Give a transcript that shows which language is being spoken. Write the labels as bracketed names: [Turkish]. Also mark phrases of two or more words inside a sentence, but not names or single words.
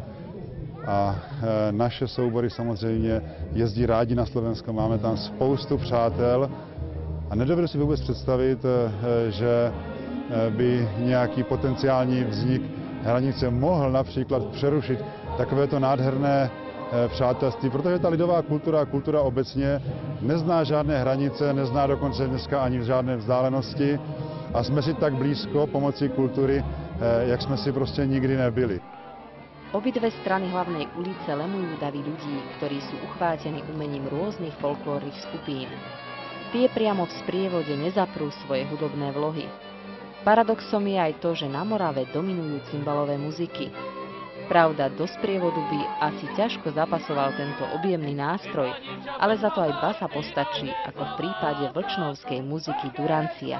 [Czech] A naše soubory samozřejmě jezdí rádi na Slovensko, máme tam spoustu přátel a nedovedu si vůbec představit, že by nějaký potenciální vznik hranice mohl například přerušit takovéto nádherné přátelství, protože ta lidová kultura, kultura obecně nezná žádné hranice, nezná dokonce dneska ani žádné vzdálenosti a jsme si tak blízko pomocí kultury, jak jsme si prostě nikdy nebyli. [Slovak] Obidve strany hlavnej ulice lemujú davy ľudí, ktorí sú uchvátení umením rôznych folklórnych skupín. Tie priamo v sprievode nezaprú svoje hudobné vlohy. Paradoxom je aj to, že na Morave dominujú cymbalové muziky. Pravda, do sprievodu by asi ťažko zapasoval tento objemný nástroj, ale za to aj basa postačí, ako v prípade vlčnovskej muziky durancia.